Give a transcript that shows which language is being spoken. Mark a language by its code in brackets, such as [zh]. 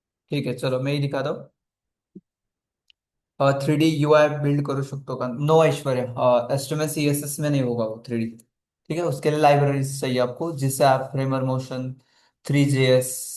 [hi] ठीक है, चलो मैं ही दिखा दूं. [mr] 3D UI बिल्ड करू शकतो का? [hi] नो ऐश्वर्या, HTML CSS में नहीं होगा वो 3D. ठीक है, उसके लिए लाइब्रेरीज चाहिए आपको, जिससे आप फ्रेमर मोशन, 3JS.